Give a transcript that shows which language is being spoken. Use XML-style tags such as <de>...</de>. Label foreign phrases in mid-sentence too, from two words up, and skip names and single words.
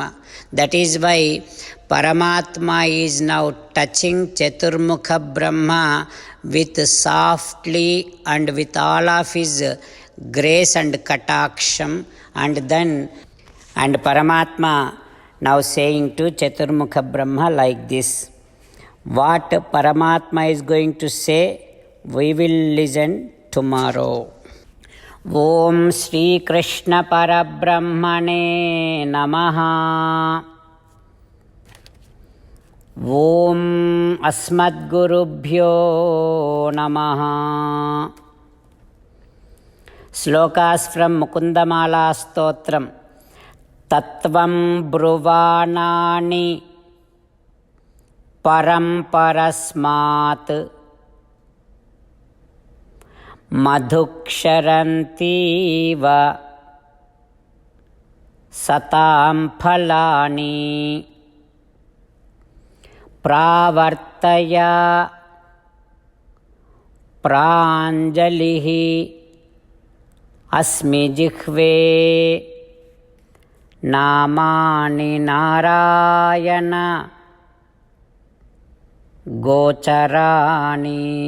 <en>That is why Paramatma is now touching Chaturmukha Brahma with softly and with all of his grace and kataksham, and Paramatma now saying to Chaturmukha Brahma like this. What Paramatma is going to say, we will listen tomorrow.</en> <sa>ओं श्री कृष्ण परब्रह्मणे नमः. ओं अस्मद्गुरुभ्यो नमः.</sa> <en>Slokas from Mukundamala Stotram.</en> <sa>तत्त्वं ब्रुवाणानि परम्परस्मात् మధుక్షరంతీవ सतां फलानि प्रावर्तय प्राञ्जलिः अस्मि जिह्वे नामानि नारायण गोचराणि.</sa>